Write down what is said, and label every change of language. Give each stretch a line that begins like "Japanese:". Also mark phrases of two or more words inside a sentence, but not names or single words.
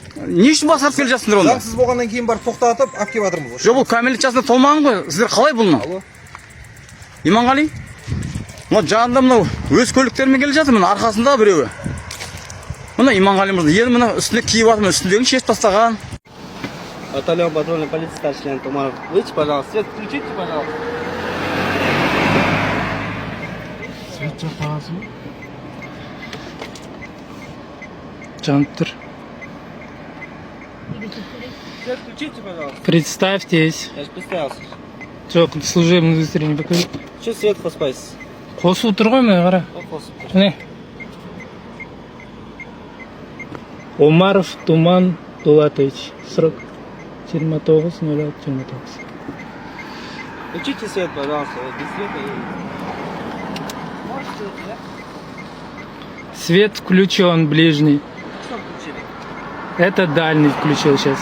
Kazakh: Не үшін басқарып келе жатсыңдар онда? Заңсыз болғаннан кейін барып тоқтатып, алып келіп жатырмыз. Жоқ, бұл кәмелет жасына толмаған ғой. Сіздер қалай бұны? Алло. Иманғали? Мына жанында мынау өз көліктерімен келе жатыр, мына арқасында біреуі. Мына Иманғали мырза, енді мына үстіне киіп жатыр, үстіндегін шешіп тастаған.
Russian: Батальон патрульной полиции, старший лейтенант Тумаров. Выйдите, пожалуйста. Свет включите, пожалуйста.
Kazakh: Свет жақпағансың ба? Жанып тұр.
Russian: Свет включите, пожалуйста. Представьтесь. Я же представился. Жоқ, служебный удостоверение покажи. Че свет
Kazakh: қоспайсыз? Қосылып тұр ғой міне қара. Қосып тұр. Міне. Омаров Туман Дулатович.
Russian: Срок 29.06.29. Включите свет, пожалуйста. Вот без света Можете, да? Свет включен, ближний. Что включили? Это дальний включил сейчас.